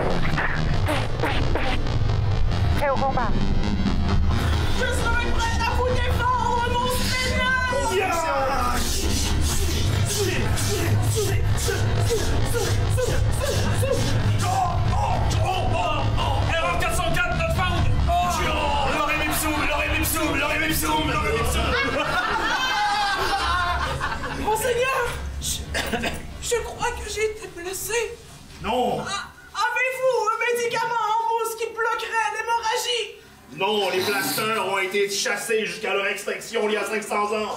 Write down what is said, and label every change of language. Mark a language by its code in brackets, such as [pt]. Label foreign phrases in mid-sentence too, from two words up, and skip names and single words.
[fr] Prêt au combat. Je serai prête à vous défendre, mon seigneur. Erreur 404, notre found. [la] L'orem ipsum. [fr] Monseigneur, je crois que j'ai été blessé. Non. Avez-vous un médicament en mousse qui bloquerait l'hémorragie? Non, les blasters ont été chassés jusqu'à leur extinction il y a 500 ans.